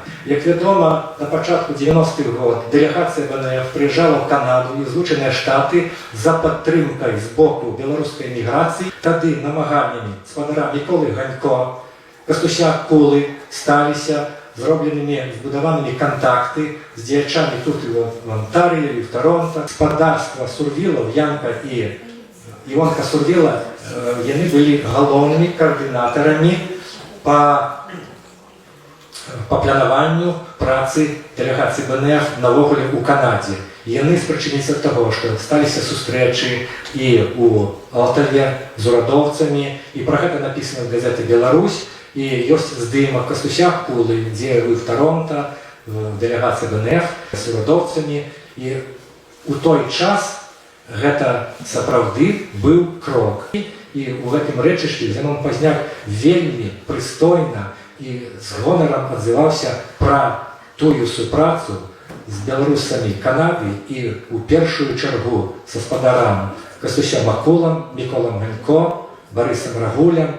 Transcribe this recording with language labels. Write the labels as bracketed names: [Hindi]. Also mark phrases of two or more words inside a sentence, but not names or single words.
[Belarusian] Як вядома, на пачатку 90-х год дэлегацыя БНФ прыязджала ў Канаду і Злучаныя Штаты за падтрымкай з боку беларускай эміграцыі. Тады намаганнямі спадара Міколы Ганько, Кастуся Акулы сталіся зробленымі, збудаванымі кантакты з дзеячамі тут і в Онтарыі, і в Торонто. Спадарства Сурвілаў, Янка і Івонка Сурвіла, яны былі галоўнымі каардынатарамі па планаванню працы дэлегацыі БНФ навогуле ў Канадзе. Яны спрычыніліся ад таго, што сталіся сустрэчы і ў Алтаве з урадоўцамі, і пра гэта напісана ў газеты «Беларусь», і ёсць здымак Кастуся Акулы, дзе вы в Торонто, в дэлегацыі БНФ з урадоўцамі. І ў той час гэта сапраўды быў крок. І ў гэтым рэчышчы Зенон Пазняк вельмі прыстойна і з гонарам адзываўся пра тую супрацу з беларусамі Канады і ў першую чаргу са спадарам Кастусем Акулам, Міколам Ганько, Барысам Рагулям.